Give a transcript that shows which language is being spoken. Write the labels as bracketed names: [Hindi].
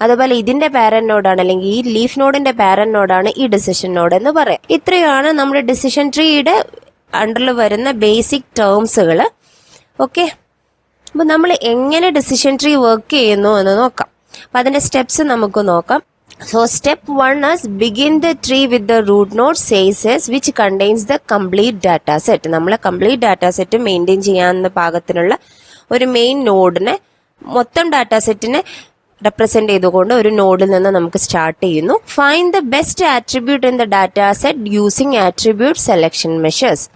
[Malayalam] അതുപോലെ ഇതിന്റെ പാരന്റ് നോഡാണ്, അല്ലെങ്കിൽ ഈ ലീഫ് നോഡിന്റെ പാരന്റ് നോഡാണ് ഈ ഡിസിഷൻ നോഡ് എന്ന് പറയാം. ഇത്രയാണ് നമ്മുടെ ഡിസിഷൻ ട്രീയുടെ അണ്ടറിൽ വരുന്ന ബേസിക് ടേംസുകൾ. ഓക്കെ, അപ്പൊ നമ്മൾ എങ്ങനെ ഡിസിഷൻ ട്രീ വർക്ക് ചെയ്യുന്നു എന്ന് നോക്കാം. അപ്പൊ അതിന്റെ സ്റ്റെപ്സ് നമുക്ക് നോക്കാം. [English] So step 1 is begin the tree with the root node says which contains the complete data set. [Malayalam] നമ്മളെ കംപ്ലീറ്റ് ഡാറ്റാ സെറ്റ് മെയിൻറ്റെയിൻ ചെയ്യാവുന്ന പാകത്തിനുള്ള ഒരു മെയിൻ നോഡിനെ, മൊത്തം ഡാറ്റാ സെറ്റിനെ റെപ്രസെന്റ് ചെയ്തുകൊണ്ട് ഒരു നോഡിൽ നിന്ന് നമുക്ക് സ്റ്റാർട്ട് ചെയ്യുന്നു. [English] Find the best attribute in the data set using attribute selection measures.